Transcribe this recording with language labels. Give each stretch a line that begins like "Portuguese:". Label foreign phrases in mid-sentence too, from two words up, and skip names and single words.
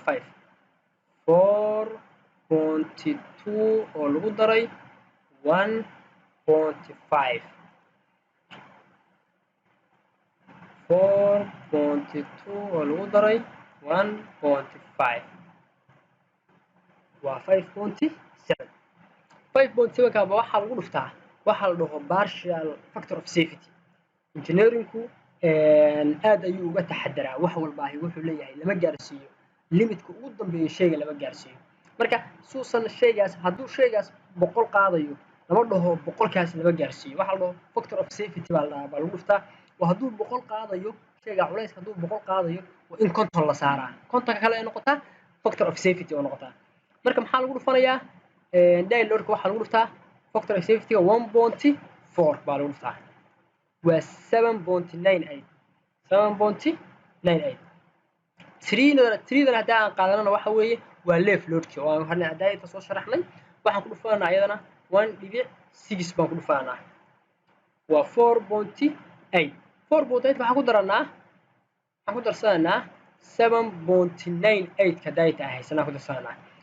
Somali: 4.2 oo lagu daray 1.5 4.2 oo lagu daray 1.5 waa 5.7 5.7 ka waxa lagu dhuftaa waxa la dhaho
English: partial factor of safety
Somali: engineeringku aad ayuu uga taxadaraa wax walba ay wuxuu leeyahay lama gaarsiiyo limitka ugu dambeeyo shayga lama gaarsiiyo marka suusan shaygaas hadduu shaygaas 100 qaadayo lama dhaho 100 kaas lama gaarsiiyo waxa la dhaho
English: factor of safety
Somali: baa lagu dhuftaa oo hadduu 100 qaadayo shayga culayska hadduu 100 qaadayo waa in konton la saaraa kontonka kale ay noqotaa
English: factor of safety
Somali: oo noqotaa marka maxaa lagu dhufanayaa
English: day loadka
Somali: waxa lagu dhuftaa
English: factor of safety
Somali: 1.4 baa lagu dhuftaa waa 7.98 7.98 3 haddii aan qaadanana waxa weeye waa
English: left loadki
Somali: oo aan hadda hadda soo sharaxnay waxaan ku dhufanaa iyadana 1.6 baan ku dhufanaa waa 4.8 waxaan ku daranaa waxaan ku darsanaa 7.98 ka dayta haysanaa ku darsanaa